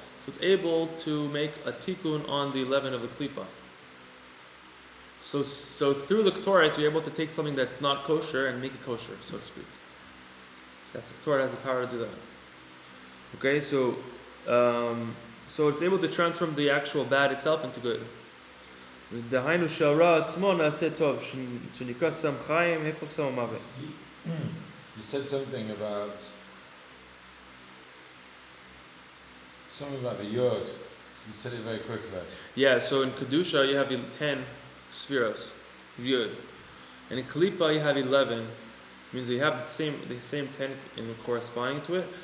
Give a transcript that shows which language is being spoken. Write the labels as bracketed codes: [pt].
[en] So it's able to make a tikkun on the 11 of the klipa. So through the Torat, you're able to take something that's not kosher and make it kosher, so to speak. That's the Torat has the power to do that. Okay, so it's able to transform the actual bad itself into good. [he] דהיינו שהרע עצמו נעשה טוב, שנקרא סם חיים, הפך סם המוות. [en] You said something about the yod. You said it very quickly. Yeah, so in Kedusha you have 10 spheros, yod. And in Kalipa you have 11. Means you have the same 10 in corresponding to it.